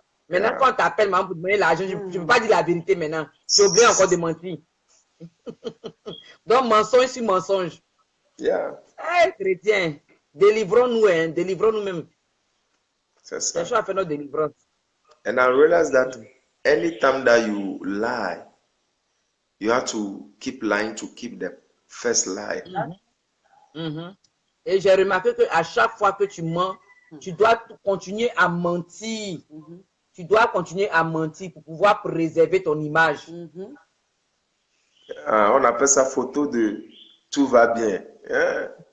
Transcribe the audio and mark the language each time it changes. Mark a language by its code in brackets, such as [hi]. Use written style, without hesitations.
[fr] Maintenant, [en] Yeah. [fr] quand on t'appelle pour te demander l'argent, je ne peux pas dire la vérité maintenant. J'ai oublié encore de mentir. Donc, mensonge sur mensonge. [en] Yeah, [fr] Hey, chrétien, délivrons-nous, hein, délivrons-nous même. c'est ça. Cherchons à faire notre délivrance. [en] And I realized that anytime that you lie, you have to keep lying to keep the first lie. [fr] Et j'ai remarqué qu'à chaque fois que tu mens, tu dois continuer à mentir. Tu dois continuer à mentir pour pouvoir préserver ton image. On appelle ça photo de tout va bien. Hein?